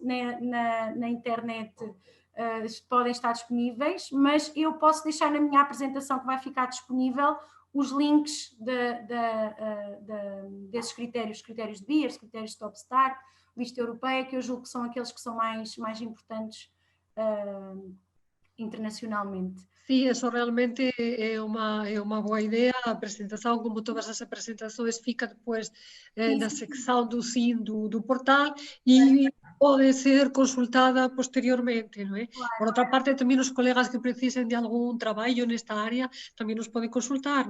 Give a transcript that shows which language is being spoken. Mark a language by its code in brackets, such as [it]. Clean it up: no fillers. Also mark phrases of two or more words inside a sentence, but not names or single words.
[pt] Na internet podem estar disponíveis, mas eu posso deixar na minha apresentação que vai ficar disponível os links desses critérios de Beers, critérios de Topstar, lista europeia, que eu julgo que são aqueles que são mais importantes internacionalmente. [es] Sí, eso [gl] realmente é unha boa idea. A presentación, como todas as presentações, fica depois na secção do SIN do portal e pode ser consultada posteriormente, non é? Por outra parte, tamén os colegas que precisen de algún traballo nesta área tamén nos poden consultar.